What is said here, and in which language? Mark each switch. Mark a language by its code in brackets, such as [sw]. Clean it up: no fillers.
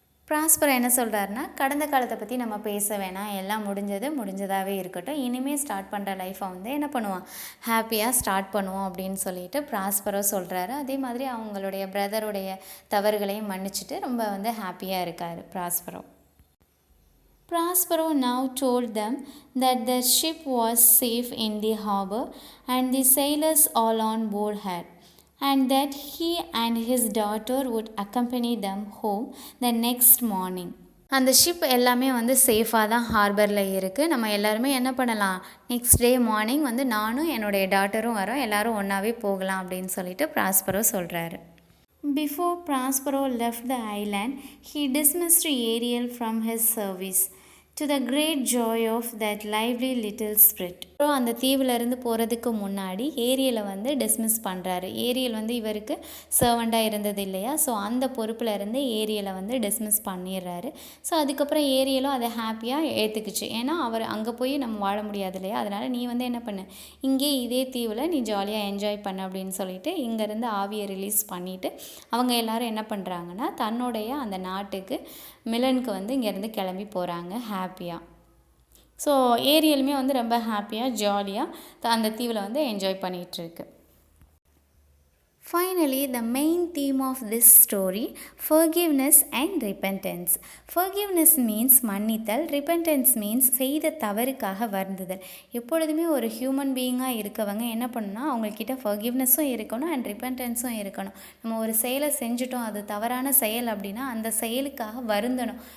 [ta] Prospero என்ன சொல்கிறாருன்னா, கடந்த காலத்தை பற்றி நம்ம பேச வேணாம், எல்லாம் முடிஞ்சதாகவே இருக்கட்டும், இனிமேல் ஸ்டார்ட் பண்ணுற லைஃப்பை வந்து என்ன பண்ணுவோம், ஹாப்பியாக ஸ்டார்ட் பண்ணுவோம் அப்படின்னு சொல்லிட்டு ப்ராஸ்பரோ சொல்கிறாரு. அதே மாதிரி அவங்களுடைய பிரதருடைய தவறுகளையும் மன்னிச்சுட்டு ரொம்ப வந்து ஹாப்பியாக இருக்கார் Prospero. [en] Prospero now told them that the ship was safe in the harbor and the sailors all on board her, and that he and his daughter would accompany them home the next morning. [ta] அந்த ship எல்லாமே வந்து சேஃபாக தான் ஹார்பரில் இருக்குது. நம்ம எல்லாருமே என்ன பண்ணலாம், நெக்ஸ்ட் டே மார்னிங் வந்து நானும் என்னுடைய டாட்டரும் வரோம், எல்லோரும் ஒன்றாவே போகலாம் அப்படின்னு சொல்லிட்டு ப்ராஸ்பரோ சொல்கிறாரு. Before Prospero left the island, he dismissed Ariel from his service, to the great joy of that lively little spirit. அப்புறம் அந்த தீவிலேருந்து போகிறதுக்கு முன்னாடி ஏரியலை வந்து டிஸ்மிஸ் பண்ணுறாரு. ஏரியல் வந்து இவருக்கு சர்வெண்ட்டாக இருந்தது இல்லையா, ஸோ அந்த பொறுப்பில் இருந்து ஏரியலை வந்து டிஸ்மிஸ் பண்ணிடுறாரு. ஸோ அதுக்கப்புறம் ஏரியலும் அதை ஹாப்பியாக ஏற்றுக்குச்சு. ஏன்னா அவர் அங்கே போய் நம்ம வாழ முடியாது இல்லையா, அதனால் நீ வந்து என்ன பண்ணு, இங்கே இதே தீவில் நீ ஜாலியாக என்ஜாய் பண்ண அப்படின்னு சொல்லிட்டு இங்கேருந்து ஆவியை ரிலீஸ் பண்ணிவிட்டு அவங்க எல்லோரும் என்ன பண்ணுறாங்கன்னா தன்னுடைய அந்த நாட்டுக்கு மிலனுக்கு வந்து இங்கேருந்து கிளம்பி போகிறாங்க ஹாப்பியாக. ஸோ ஏரியலுமே வந்து ரொம்ப ஹாப்பியாக ஜாலியாக அந்த தீவில் வந்து enjoy பண்ணிகிட்ருக்கு. [en] Finally, the main theme of this story, forgiveness and repentance. Forgiveness means [ta] மன்னித்தல், [en] repentance means [ta] செய்த தவறுக்காக வருந்துதல். எப்பொழுதுமே ஒரு ஹியூமன் பீயிங்காக இருக்கவங்க என்ன பண்ணணும்னா அவங்கக்கிட்ட forgivenessம் இருக்கணும் அண்ட் repentance-ம் இருக்கணும். நம்ம ஒரு செயலை செஞ்சுட்டோம், அது தவறான செயல் அப்படின்னா அந்த செயலுக்காக வருந்தணும்.